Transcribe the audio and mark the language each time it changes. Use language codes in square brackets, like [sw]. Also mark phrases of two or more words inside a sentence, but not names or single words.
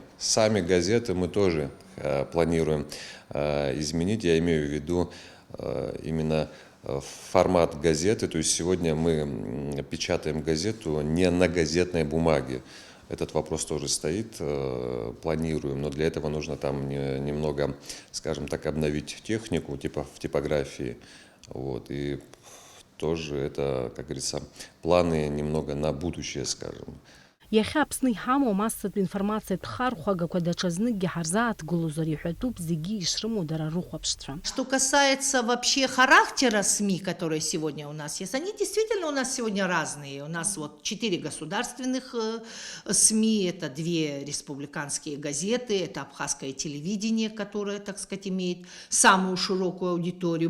[ru] Сами газеты мы тоже планируем изменить, я имею в виду именно формат газеты, то есть сегодня мы печатаем газету не на газетной бумаге. Этот вопрос тоже стоит, планируем, но для этого нужно там немного, скажем так, обновить технику, типа в типографии. Вот, и тоже это, как говорится, планы немного на будущее, скажем. [ab] Иахьа Аԥсны иҳамоу амассатә информациатә хархәагақәа даҽазныкгьы ҳарзааҭгылозар иҳәатәуп зегьы ишрымоу дара рыхәаԥштәқәа. [ru] Что касается вообще характера СМИ, которые сегодня у нас есть, они действительно у нас сегодня разные. У нас вот 4 государственных СМИ, это 2 республиканские газеты, это абхазское телевидение, которое, так сказать, имеет самую широкую аудиторию.